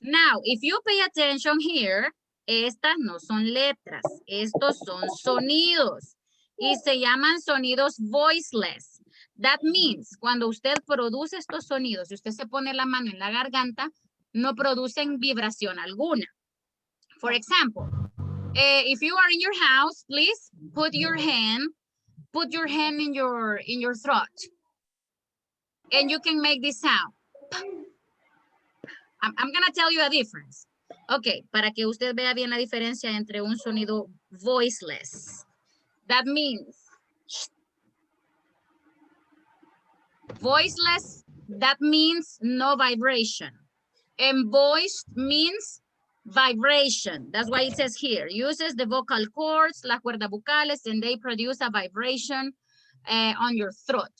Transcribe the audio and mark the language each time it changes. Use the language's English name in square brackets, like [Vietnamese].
[English] Now, if you pay attention here, [Spanish] estas no son letras, estos son sonidos y se llaman sonidos voiceless. [English] That means, [Spanish] cuando usted produce estos sonidos, si usted se pone la mano en la garganta, no producen vibración alguna. [English] For example, if you are in your house, please put your hand in your throat. And you can make this sound. I'm gonna tell you a difference. [Spanish] Okay, para que usted vea bien la diferencia entre un sonido voiceless. [English] That means voiceless, that means no vibration. And voiced means vibration. That's why it says here, uses the vocal cords, [Spanish] las cuerdas vocales, [English] and they produce a vibration on your throat.